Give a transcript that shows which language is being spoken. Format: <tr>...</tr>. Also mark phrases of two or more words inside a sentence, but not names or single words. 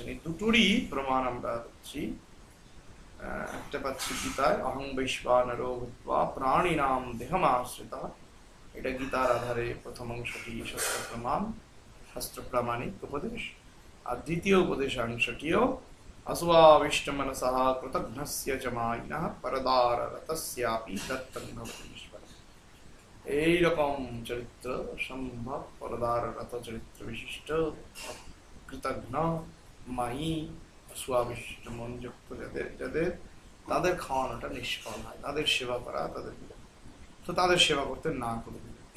<bn>এই দুটোরই প্রমাণ আমরা পাচ্ছি। একটা পাচ্ছি গীতায়,</bn> <sa>অহং বৈশ্বানরো ভূত্বা প্রাণিনাম দেহমাশ্রিতঃ,</sa> <bn>এটা গীতার আধারে প্রথম অংশটি শাস্ত্র প্রমাণ, শাস্ত্র প্রামাণিক উপদেশ। আর দ্বিতীয় উপদেশাংশটিও</bn> <sa>अस्वाविष्टमनसः कृतघ्नस्य च मायिनः परदाररतस्यापि दत्तं भवति ईश्वरः।</sa> <bn>এইরকম চরিত্র সম্ভব, পরদাররত চরিত্র বিশিষ্ট, কৃতঘ্ন, মায়ী, স্বাবিষ্ট মনযুক্ত যাদের তাদের খাওয়ানোটা নিষ্ফল হয়, তাদের সেবা করা, তো তাদের সেবা করতে না করবে।</bn>